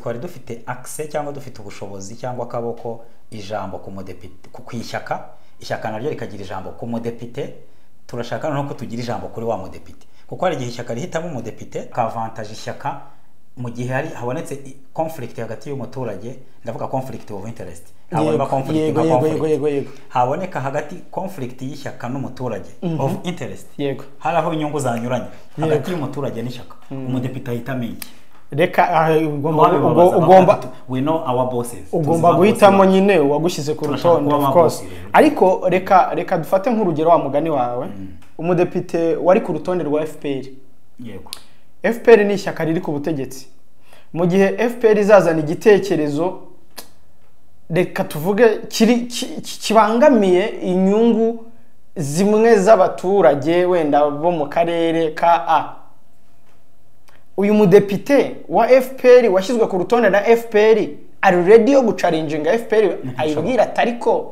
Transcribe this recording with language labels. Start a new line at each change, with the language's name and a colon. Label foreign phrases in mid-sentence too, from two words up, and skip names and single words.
Kinyarwanda: twari dufite access cyangwa dufite ubushobozi cyangwa akaboko ijambo ku mudepite ku ishyaka naryo rikagira ijambo ku mudepite turashaka no ko tugira ijambo kuri wa mudepite kuko hari igihe ishyaka rihitamo umudepite ka avantage ishyaka mu gihe habonetse conflict hagati y'umuturage ndavuga
English: conflict of interest
Kinyarwanda: haboneka conflict haboneka hagati conflict y'ishyaka n'umuturage
English: of interest
Kinyarwanda: haraho inyungu zanyuranye hagati y'umuturage n'ishyaka umudepite ahitamo reka ugomba
English: we know our bosses
Kinyarwanda: ugomba guhitamo nyine wagushyize ku rutonde
English: of course
Kinyarwanda: ariko reka dufate nk'urugero wa mugani wawe umudepite wari ku rutonde rwa FPR yego FPR ni ishyaka riri ku butegetsi mu gihe FPR izazana igitekerezo reka tuvuge kibangamiye inyungu zimwe z'abaturage wenda bo mu karere ka A uyu mudepite wa FPR washyizwe ku rutonde na FPR ari ready yo gucaringinga FPR ayibwira atariko